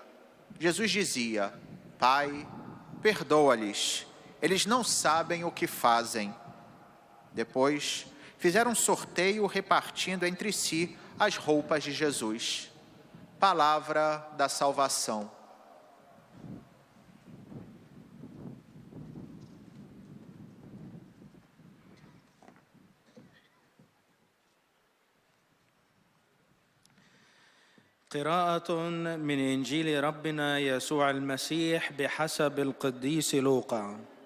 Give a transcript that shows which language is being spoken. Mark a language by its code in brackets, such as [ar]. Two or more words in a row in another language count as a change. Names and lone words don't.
[pt] Jesus dizia: Pai, perdoa-lhes, eles não sabem o que fazem. Depois, fizeram um sorteio repartindo entre si as roupas de Jesus. Palavra da salvação. [ar] قراءة من إنجيل ربنا يسوع المسيح بحسب القديس لوقا.